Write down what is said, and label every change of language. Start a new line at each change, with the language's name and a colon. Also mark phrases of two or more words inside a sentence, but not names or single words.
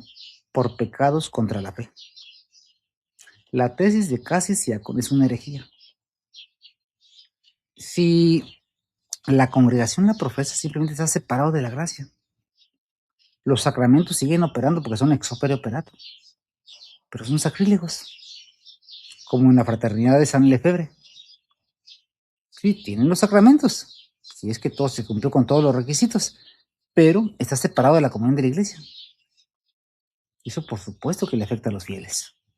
Spanish: Por pecados contra la fe. La tesis de Cassius-Diacon es una herejía. Si la congregación la profesa, simplemente está separado de la gracia. Los sacramentos siguen operando porque son
Latin: ex opere operato,
Spanish: pero son sacrílegos, como en la fraternidad de San Lefebvre. Sí, tienen los sacramentos, si es que todo se cumplió con todos los requisitos, pero está separado de la comunión de la iglesia. Eso por supuesto que le afecta a los fieles.